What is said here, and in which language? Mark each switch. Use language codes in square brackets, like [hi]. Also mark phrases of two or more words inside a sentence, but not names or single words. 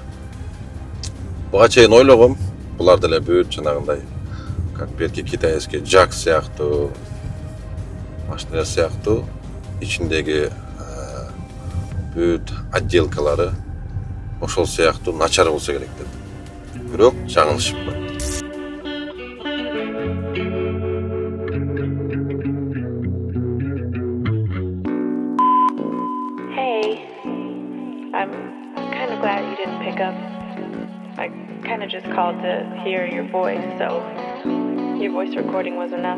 [ky] Буга чейин ойлогом, булар деле бүт жанагындай как берки китайский JAC сыяктуу машиналар сыяктуу ичиндеги бүт отделкалары ошол сыяктуу начар болсо керек деп. Бирок жаңылышыпмын. [en] Hey, I'm kind of glad you didn't pick up. I kind of just called to hear your voice, so your voice recording was enough.